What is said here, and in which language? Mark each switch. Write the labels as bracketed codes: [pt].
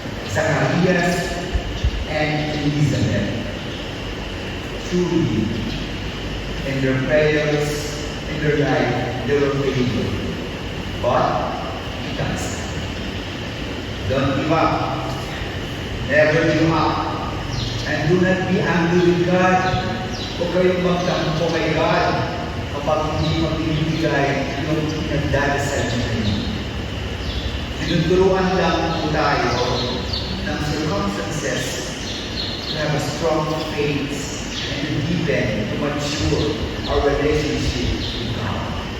[en] Zacarias and Elizabeth, truly, in their prayers, in their life, they were faithful. But, in God's time. Don't give up. Never give up. And do not be angry with God. [tl] Huwag kayong magtampo kay God kapag hindi magbibigay yung pinagdadasal niyo. Tinuturuan lang po tayo ng circumstances [en] to have a strong faith and to deepen, to mature our relationship with God.